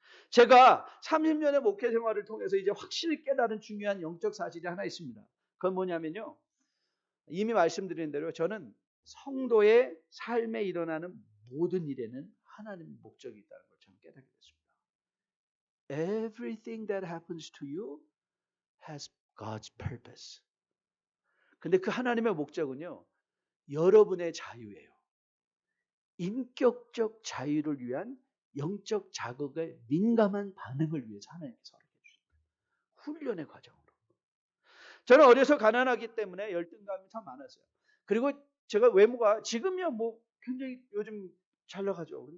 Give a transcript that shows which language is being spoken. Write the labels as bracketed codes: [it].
[ko] 제가 30년의 목회 생활을 통해서 이제 확실히 깨달은 중요한 영적 사실이 하나 있습니다. 그건 뭐냐면요. 이미 말씀드린 대로 저는 성도의 삶에 일어나는 모든 일에는 하나님의 목적이 있다는 걸 저는 깨닫게 됐습니다. [en] Everything that happens to you has God's purpose. [ko] 근데 그 하나님의 목적은요. 여러분의 자유예요. 인격적 자유를 위한 영적 자극에 민감한 반응을 위해서 하나님께서 허락해 주십니다. 훈련의 과정으로. 저는 어려서 가난하기 때문에 열등감이 참 많았어요. 그리고 제가 외모가 지금이야 뭐 굉장히 요즘 잘 나가죠.